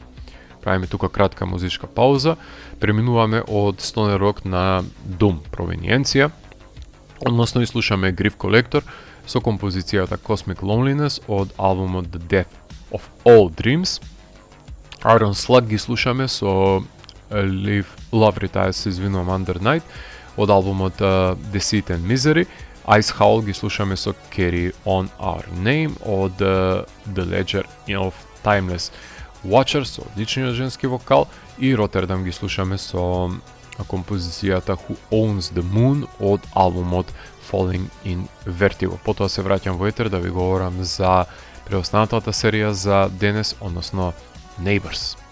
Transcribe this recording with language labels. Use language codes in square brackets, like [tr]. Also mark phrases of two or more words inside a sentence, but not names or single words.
[mk] Правиме тука кратка музичка пауза, преминуваме од [en] Stoner Rock [mk] на Doom Proveniencija, односно слушаме Grief Collector со композицијата Cosmic Loneliness од албумот The Death of All Dreams. Iron Slug ги слушаме со Live Love Retires, се извинувам, Under Night од албумот Deceit and Misery. Ice Howl ги слушаме со Carry On Our Name од The Ledger of Timeless Watcher со одличниот женски вокал, и Rotterdam ги слушаме со композицијата Who Owns the Moon од албумот Falling in Vertigo. Потоа се враќам во етер да ви говорам за преостанатата серија за денес, односно Neighbours.